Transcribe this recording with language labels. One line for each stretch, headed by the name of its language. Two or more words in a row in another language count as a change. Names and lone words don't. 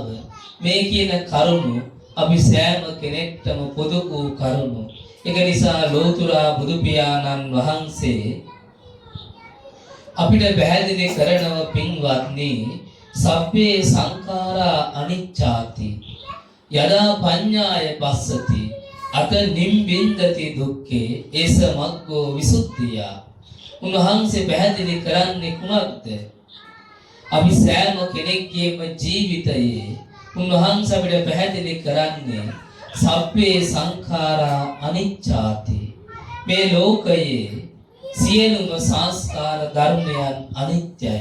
Sinhala: මේ කියන කරුණු අපි සෑම කෙනෙක්ටම පොදු වූ කරුණු. ඒක නිසා ලෝතුරා බුදු පියාණන් වහන්සේ අපිට පැහැදිලි කරනව පින්වත්නි
Pali: සබ්බේ සංඛාරා අනිච්චාති යදා පඤ්ඤාය පස්සති අත නිම්බින්දති දුක්ඛේ ඒස මග්ගෝ විසුද්ධිය.
Sinhala: උන්වහන්සේ පැහැදිලි කරන්නේ කුමක්ද? අපි සෑම කෙනෙක්ගේම ජීවිතයේ උන්වහන්සේ අපිට පැහැදිලි කරන්නේ
Pali: සබ්බේ සංඛාරා අනිච්චාති.
Sinhala: මේ ලෝකයේ සියලුම සංස්කාර ධර්මයන් අනිත්‍යයි.